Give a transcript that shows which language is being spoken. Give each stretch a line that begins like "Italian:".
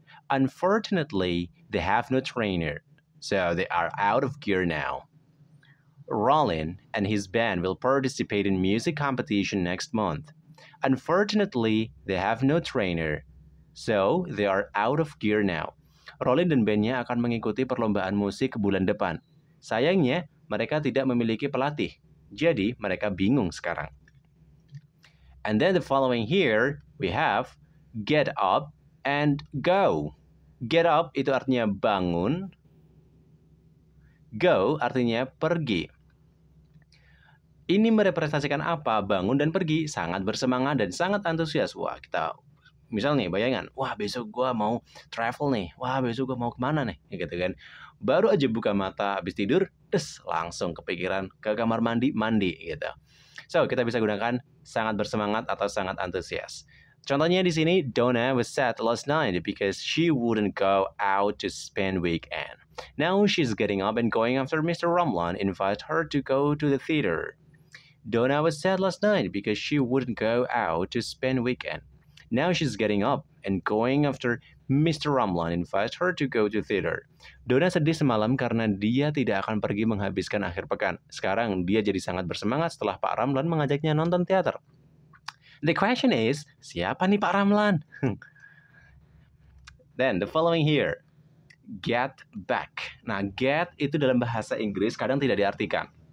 English: Unfortunately, they have no trainer, so they are out of gear now. Rollin and his band will participate in music competition next month. Unfortunately, they have no trainer, so they are out of gear now.
Indonesian: Rollin dan bandnya akan mengikuti perlombaan musik bulan depan. Sayangnya, mereka tidak memiliki pelatih. Jadi, mereka bingung sekarang.
English: And then the following here, we have get up and go.
Indonesian: Get up itu artinya bangun. Go artinya pergi. Ini merepresentasikan apa? Bangun dan pergi. Sangat bersemangat dan sangat antusias. Wah, kita misalnya bayangan, wah besok gue mau travel nih. Wah, besok gue mau kemana nih? Gitu kan. Baru aja buka mata habis tidur, langsung kepikiran ke kamar mandi gitu. So, kita bisa gunakan sangat bersemangat atau sangat antusias. Contohnya di sini,
English: Donna was sad last night because she wouldn't go out to spend weekend. Now she's getting up and going after Mr. Ramlan invited her to go to the theater. Donna was sad last night because she wouldn't go out to spend weekend. Now she's getting up and going after Mr. Ramlan invites her to go to theater.
Indonesian: Donna sedih semalam karena dia tidak akan pergi menghabiskan akhir pekan. Sekarang dia jadi sangat bersemangat setelah Pak Ramlan mengajaknya nonton teater.
English: The question is,
Indonesian: siapa nih
English: Pak Ramlan? Then the following here, get back.
Indonesian: Nah, get itu dalam bahasa Inggris kadang tidak diartikan.